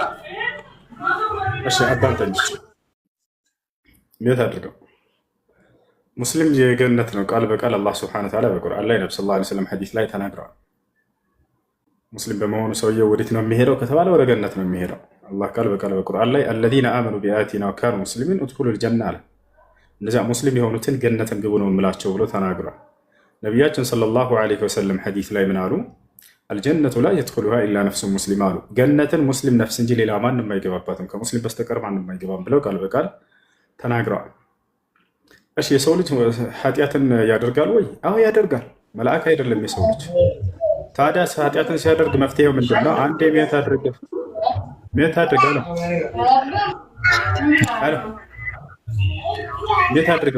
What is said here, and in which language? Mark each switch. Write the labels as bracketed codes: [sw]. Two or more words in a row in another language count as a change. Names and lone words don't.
[am] እሺ አዳምጠኝ። ምን አድርገው ሙስሊም የገነት ነው ቃል በቃል አላህ [ar] سبحانه وتعالى [am] በቁርአን ላይ ነብዩ [ar] صلى الله عليه وسلم [am] ሐዲስ ላይ ተናግረዋል። ሙስሊም በመሆኑ ሰውየው ወዴት ነው የሚሄደው ከተባለ ወደ ገነት ነው የሚሄደው። አላህ ቃል በቃል በቁርአን ላይ [ar] الذين آمنوا بآياتنا وكانوا مسلمين ادخلوا الجنة [am] አለ። እነዚያ ሙስሊም የሆኑትን ገነትን ግቡ ነው የምላቸው ብሎ ተናግሯል። ነቢያችን [ar] صلى الله عليه وسلم [am] ሐዲስ ላይ ምን አሉ? [ar] الجنة لا يدخلها إلا نفس مسلم [am] አሉ። ገነትን ሙስሊም ነፍስ እንጂ ሌላ ማንም አይገባባትም፣ ከሙስሊም በስተቀር ማንም አይገባም ብለው ቃል በቃል ተናግረዋል። እሺ የሰው ልጅ ኃጢአትን ያደርጋል ወይ? አዎ ያደርጋል። መልአክ አይደለም የሰው ልጅ። ታዲያ ኃጢአትን ሲያደርግ መፍትሄው ምንድነው? አንዴ ምን ታደርጋለህ? እንዴት አድርገው?